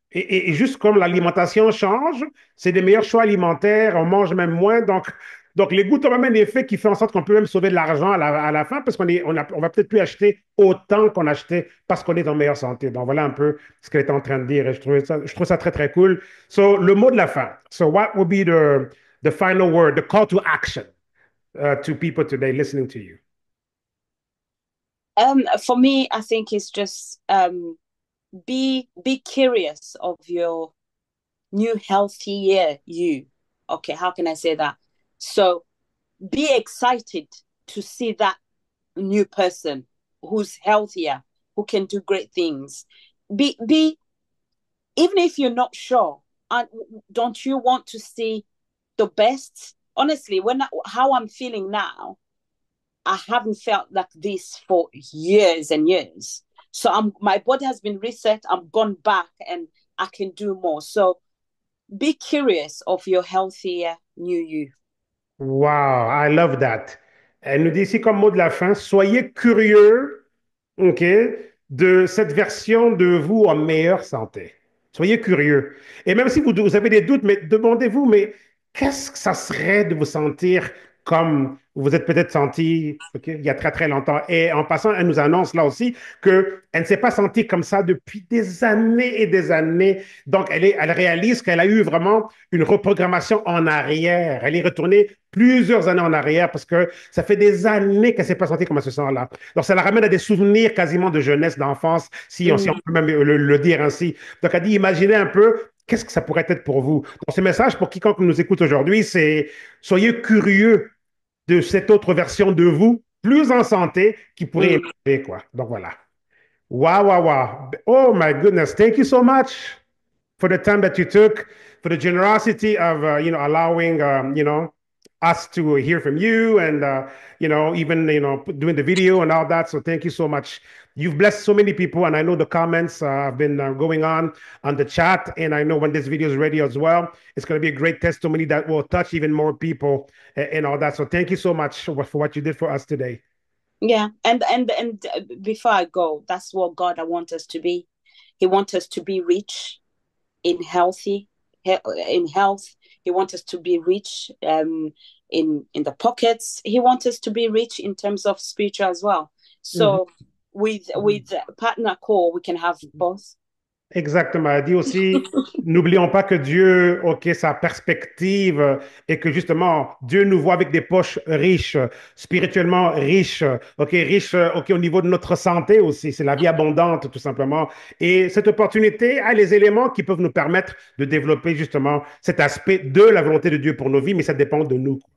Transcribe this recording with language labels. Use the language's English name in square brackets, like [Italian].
[French] Et juste comme l'alimentation change, c'est des meilleurs choix alimentaires, on mange même moins. Donc, Donc, les gouttes ont même un effet qui fait en sorte qu'on peut même sauver de l'argent à la fin parce on va peut-être plus acheter autant qu'on achetait parce qu'on est en meilleure santé. Donc, voilà un peu ce qu'elle était en train de dire et je trouve ça très, très cool. So, le mot de la fin. [English] So, what would be the final word, the call to action to people today listening to you? For me, I think it's just be curious of your new healthier you. Okay, how can I say that? So be excited to see that new person who's healthier, who can do great things. Be even if you're not sure, and don't you want to see the best? Honestly, how I'm feeling now, I haven't felt like this for years and years. So my body has been reset. I'm gone back and I can do more. So be curious of your healthier new you. Wow, I love that. [French] Elle nous dit ici comme mot de la fin, soyez curieux, OK, de cette version de vous en meilleure santé. Soyez curieux. Et même si vous avez des doutes, mais demandez-vous, mais qu'est-ce que ça serait de vous sentir comme vous vous êtes peut-être senti, OK, il y a très très longtemps. Et en passant, elle nous annonce là aussi qu'elle ne s'est pas sentie comme ça depuis des années et des années. Donc, elle réalise qu'elle a eu vraiment une reprogrammation en arrière. Elle est retournée plusieurs années en arrière parce que ça fait des années qu'elle ne s'est pas sentie comme elle se sent là. Donc, ça la ramène à des souvenirs quasiment de jeunesse, d'enfance, si on Mm, peut même le dire ainsi. Donc, elle dit, imaginez un peu qu'est-ce que ça pourrait être pour vous. Donc, ce message pour quiconque nous écoute aujourd'hui, c'est soyez curieux de cette autre version de vous, plus en santé, qui pourrait mm. émerger, quoi. Donc, voilà. [English] Wow, wow, wow. Oh, my goodness. Thank you so much for the time that you took, for the generosity of allowing us to hear from you, and even doing the video and all that. So thank you so much. You've blessed so many people, and I know the comments have been going on the chat, and I know when this video is ready as well, it's going to be a great testimony that will touch even more people and all that. So thank you so much for what you did for us today. Yeah, and before I go, that's what God I want us to be. He wants us to be rich in in health. He wants us to be rich in the pockets. He wants us to be rich in terms of spiritual as well. Mhm. So with Partner Co, we can have both. [French] Exactement. Elle dit aussi, n'oublions pas que Dieu, OK, sa perspective et que justement, Dieu nous voit avec des poches riches, spirituellement riches, OK, riches, OK, au niveau de notre santé aussi. C'est la vie abondante, tout simplement. Et cette opportunité a les éléments qui peuvent nous permettre de développer justement cet aspect de la volonté de Dieu pour nos vies, mais ça dépend de nous.